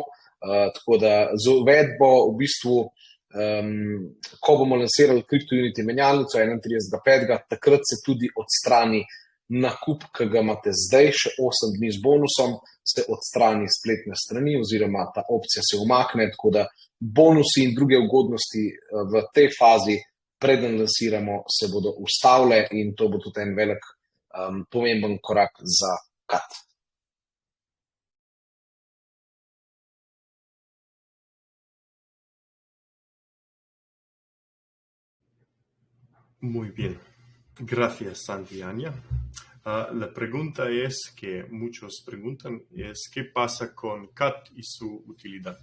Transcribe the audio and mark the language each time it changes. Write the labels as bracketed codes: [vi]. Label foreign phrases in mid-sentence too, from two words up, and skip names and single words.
[sl] Tako da z uvedbo v bistvu, ko bomo lansirali CryptoUnity menjalnico 31.5., takrat se tudi odstrani nakup, ki ga imate zdaj, še 8 dni z bonusom, se odstrani spletne strani oziroma ta opcija se umakne, tako da bonusi in druge ugodnosti v tej fazi, preden lansiramo, se bodo ustavile in to bo tudi en velik pomemben korak za kat. [es] Muy bien. Gracias, Santi y Anya. La pregunta es, que muchos preguntan, es ¿qué pasa con CAT y su utilidad?